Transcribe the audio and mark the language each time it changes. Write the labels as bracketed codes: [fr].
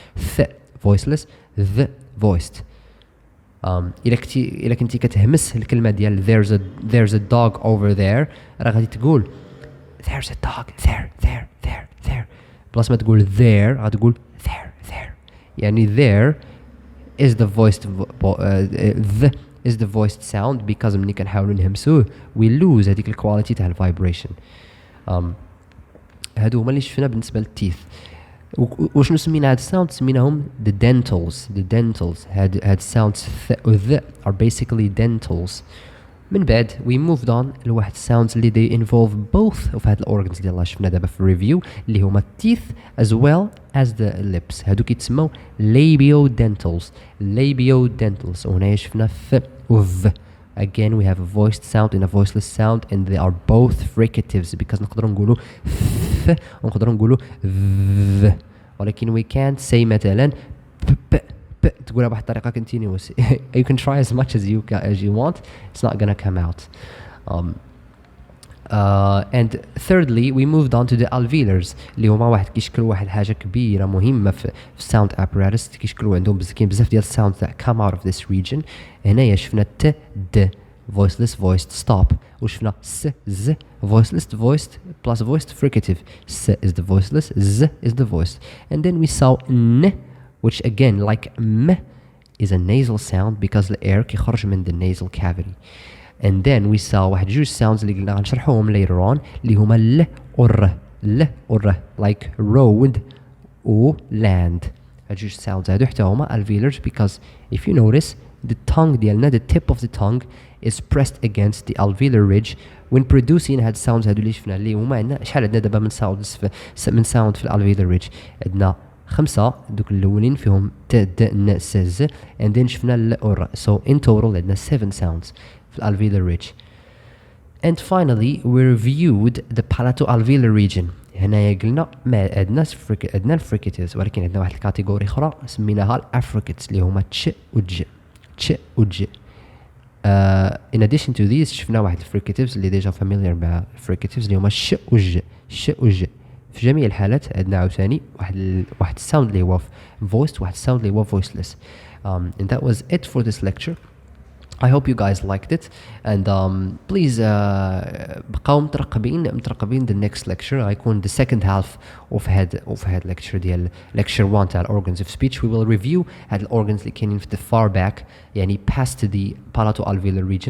[en] th voiceless the voiced. [ar] إلا كنتي كتهمس الكلمة ديال [en] there's a dog over there [ar] راه غادي تقول [en] there's a dog there [ar] بلاص ما تقول [en] there [ar] غتقول [en] there يعني there is the voiced the is the voiced sound because [ar] ملي كنحاولوا نهمسوه [en] we lose [ar] هذيك الكواليتي تاع الفايبريشن. هادو هما اللي شفنا بالنسبه للتيث. وشنو سمينا هاد الساوند؟ سميناهم [en] the dentals. [ar] هاد [en] sounds و ذ are basically dentals. [ar] من بعد [en] we moved on [ar] لواحد [en] sounds اللي they involve both of هاد الorgans [ar] اللي شفنا دابا في الريفيو اللي هما [en] teeth as well as the lips. [ar] هادو كيتسموا labiodentals. وهنايا شفنا ف و ف. [en] Again we have a voiced sound and a voiceless sound and they are both fricatives because [ar] نقدروا نقولوا ف ونقدروا نقولوا ذ ولكن [en] we can't say [ar] مثلا ب تقولها بواحد الطريقة [en] continuous. You can try as much as you want, it's not gonna come out. And thirdly we moved on to the alveolars [ar] اللي هما واحد كيشكلوا واحد حاجة كبيرة مهمة في [en] sound apparatus. [ar] كيشكلوا عندهم كاين بزاف ديال [en] sounds that come out of this region. [ar] هنايا شفنا ت د [en] voiceless voiced stop [ar] وشفنا س ز [en] voiceless voiced plus voiced fricative. S is the voiceless, z is the voiced. And then we saw n which again like m is a nasal sound because the air [ar] كيخرج من [en] the nasal cavity. And then we saw [ar] واحد جوج sounds اللي قلنا غنشرحوهم [en] later on [ar] اللي هما ل و ر [en] like road [ar] و land. هاد جوج [en] sounds [ar] هادو حتى هما [en] alveolars because if you notice the tongue [ar] ديالنا [en] the tip of the tongue is pressed against the alveolar ridge when producing هاد sounds [ar] هادو اللي شفنا اللي هما عندنا شحال عندنا دابا من sound في [en] alveolar ridge. [ar] عندنا 5 دوك الاولين فيهم ت د ن س ز [en] and then [ar] شفنا ل و ر. [en] So in total [ar] عندنا 7 [en] sounds في alveolar ridge. And finally we reviewed the palato-alveolar region. [ar] هنايا قلنا ما عندنا الفريكاتيفز ولكن عندنا واحد الكاتيجوري اخرى سميناها الافريكاتس اللي هما تش و ج. [en] In addition to these [ar] شفنا واحد الفريكاتيفز اللي ديجا familiar مع الفريكاتيفز اللي هما ش و ج. في جميع الحالات عندنا عاوتاني واحد الساوند اللي هو voiced واحد الساوند اللي هو voiceless. [en] And that was it for this lecture. I hope you guys liked it and please [ar] بقاو مترقبين [en] the next lecture [ar] غيكون [en] the second half of هاد lecture [ar] ديال [en] lecture 1 تاع organs of speech. We will review هاد organs [ar] اللي كاينين في [en] the far back يعني past the palato-alveolar region.